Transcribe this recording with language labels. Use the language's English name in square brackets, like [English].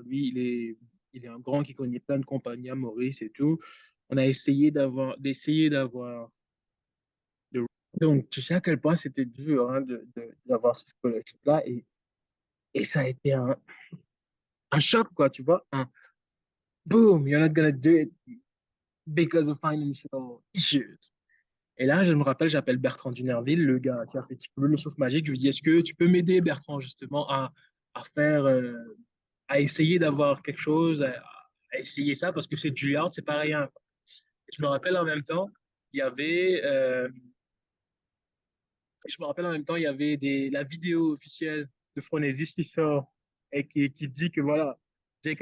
[French] Lui, il est un grand qui connaît plein de compagnies à Maurice et tout. On a d'essayer d'avoir. Donc, tu sais à quel point c'était dur hein, d'avoir ce scholarship-là. Et ça a été un choc, quoi, tu vois. Un boom, [English] you're not gonna do it because of financial issues. [French] Et là, je me rappelle, j'appelle Bertrand Dunerville, le gars qui a fait Petit Peu le souffle magique. Je lui dis, est-ce que tu peux m'aider, Bertrand, justement, à faire, à essayer d'avoir quelque chose, à essayer ça, parce que c'est Juilliard, c'est pas rien. Je me rappelle en même temps, il y avait, je me rappelle en même temps, il y avait la vidéo officielle de Phronesis qui sort et qui dit que voilà, J.K.